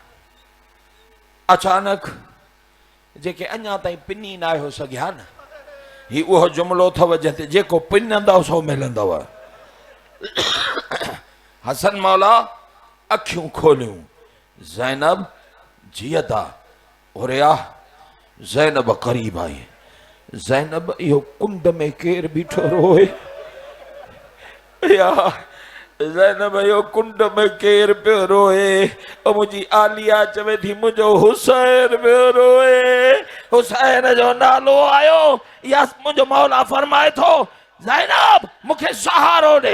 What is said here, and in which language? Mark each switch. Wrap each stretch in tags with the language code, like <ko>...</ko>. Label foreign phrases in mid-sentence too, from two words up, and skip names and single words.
<sd>अचानक जेके अञा ताईं पिनी न आयो सघिया न, ही उहो जुमिलो अथव जंहिंते जेको पिनंदव सो मिलंदव। हसन मौला अखियूं खोलियूं। ज़ैनब जियदा ओरिया। ज़ैनब करीब आई। ज़ैनब, इहो कुंड में केर बीठो रोए? या ज़ैनब, इहो कुंड में केर पियो रोए? मुंहिंजी आलिया चवे थी, मुंहिंजो हुसैन पियो रोए। हुसैन जो नालो आयो या मुंहिंजो मौला फरमाए थो, ज़ैनब मूंखे सहारो ॾे।</sd>